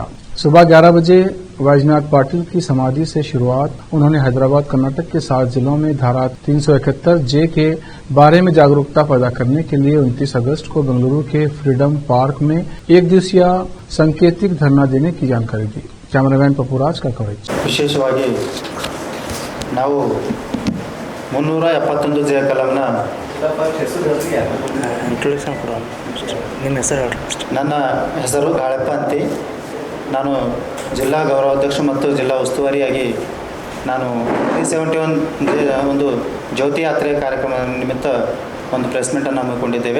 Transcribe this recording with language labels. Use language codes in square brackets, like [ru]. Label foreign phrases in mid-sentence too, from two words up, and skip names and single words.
[hi] सुबह 11 बजे वैजनाथ पाटिल की समाधि से शुरुआत। उन्होंने हैदराबाद कर्नाटक के 7 जिलों में धारा 371 जे के बारे में जागरूकता पैदा करने के लिए 29 अगस्त को बेंगलुरु के फ्रीडम पार्क में एक दिवसीय सांकेतिक धरना देने की जानकारी दी। कैमरामैन पपुराज का कवरेज। [kn] विशेषವಾಗಿ ನಾವು 371 ಜೆ ಕಲಂನ ನನ್ನ ಹೆಸರು ಗಾಳಪ್ಪ ಅಂತಿ. ನಾನು ಜಿಲ್ಲಾ ಗೌರವಾಧ್ಯಕ್ಷ ಮತ್ತು ಜಿಲ್ಲಾ ಉಸ್ತುವಾರಿಯಾಗಿ ನಾನು 371 ಒಂದು ಜ್ಯೋತಿ ಯಾತ್ರೆ ಕಾರ್ಯಕ್ರಮ ನಿಮಿತ್ತ ಒಂದು [en] press meet [kn] ಹಮ್ಮಿಕೊಂಡಿದ್ದೇವೆ.